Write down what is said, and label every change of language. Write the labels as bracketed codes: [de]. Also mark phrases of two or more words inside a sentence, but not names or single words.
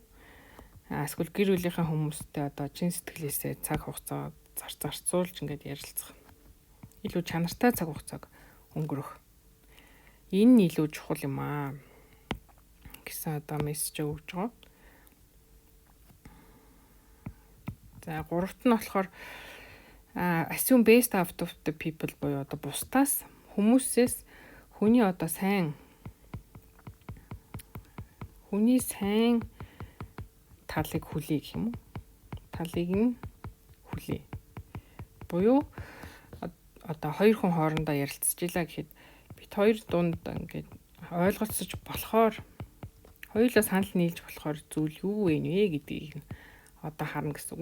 [mn] Эсвэл гэр бүлийнхээ хүмүүстэй одоо чин сэтгэлээсээ цаг хугацаа зарцуулж ингээд ярилцах. Илүү чанартай цаг хугацааг өнгөрөх. Энэ нь илүү чухал юм аа гэсэн одоо мессеж өгж байгаа. За гуравт нь болохоор [en] assume based out of the people [mn] буюу одоо бусдаас хүмүүсээс хүний сайн талыг хүлэе гэх юм уу? Талыг нь хүлэе. Буюу одоо хоёр хүн хоорондоо ярилцчихлаа гэхэд бит хоёр дунд ингээд ойлголцож болохоор хоёулаа санал нийлж болохоор зүйл юу вэ гэдгийг одоо харна гэсэн.